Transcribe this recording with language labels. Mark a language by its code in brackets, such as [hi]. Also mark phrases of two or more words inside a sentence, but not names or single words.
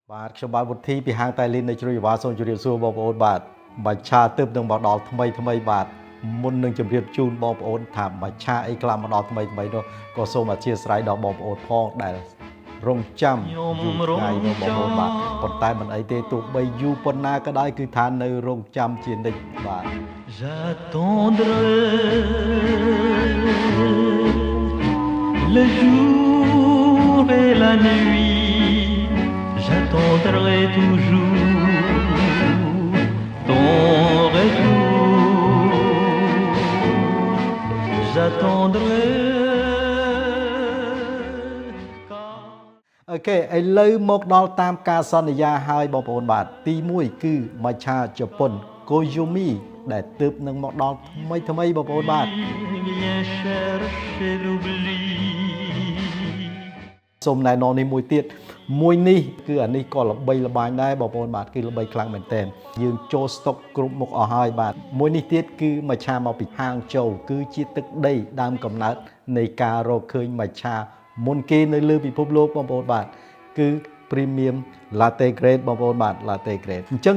[km] បាទខ្ញុំបាទវុធីពីហាងតែលីននៃជ្រោយវ៉ាសូមជម្រាបសួរបងប្អូនបាទបាច់ឆាទើបនឹងមកដល់ថ្មីបាទមុននឹងជម្រាបជូនបងប្អូនថាបាច់ឆាអីខ្លះមកដល់ថ្មីនោះក៏សូមអធិស្ឋានដល់បងប្អូនផងដែលរងចាំយូរថ្ងៃនោះបងប្អូនបាទប៉ុន្តែមិនអីទេទោះបីយូរប៉ុណ្ណាក៏ដោយគឺថានៅរងចាំជានិច្ចបាទ [fr] J'attendrai le jour et la nuit, j'attendrai toujours ton retour. J'attendrai. [km] អូខេឥឡូវមកដល់តាមការសន្យាហើយបងប្អូនបាទទី1គឺមច្ឆាជប៉ុនកូយូមីដែលទើបនឹងមកដល់ថ្មីបងប្អូនបាទ [fr] Viens chercher l'oubli. [km] សូមណែនាំនេះមួយទៀតមួយនេះគឺអានេះក៏ល្បីល្បាញដែរបងប្អូនបាទគឺល្បីខ្លាំងមែនទែនយើងចូលស្តុកគ្រប់មុខអស់ហើយបាទមួយនេះទៀតគឺមច្ឆាមកពីហាងជោគឺជា ទឹកដីដើមកំណើតនៃការរកឃើញមច្ឆាមុនគេនៅលើពិភពលោកបងប្អូនបាទគឺ Premium Latte Grade បងប្អូនបាទ Latte Grade អញ្ចឹង